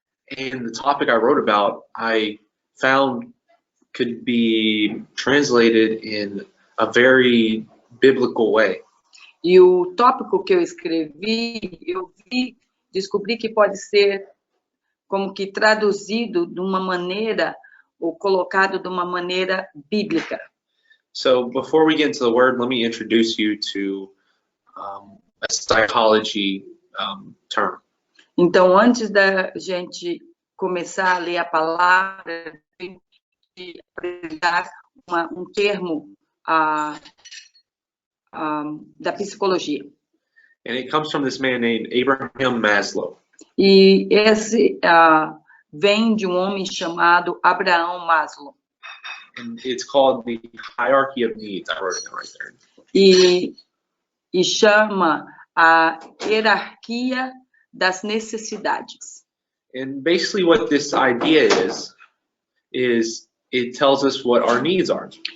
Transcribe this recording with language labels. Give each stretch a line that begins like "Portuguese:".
English: And the topic I wrote about, I found could be translated in a very biblical way.
Portuguese: E o tópico que eu escrevi, descobri que pode ser como que traduzido de uma maneira ou colocado de uma maneira bíblica.
English: So before we get into the word, let me introduce you to a psychology term.
Portuguese: Então, antes da gente começar a ler a palavra, de apresentar um termo da psicologia.
English: And it comes from this man named Abraham Maslow.
Portuguese: E esse vem de um homem chamado Abraham Maslow.
English: And it's called the hierarchy of needs. I wrote it down right there.
Portuguese: E chama a hierarquia das necessidades.
English: And basically what this idea is it tells us what our needs are.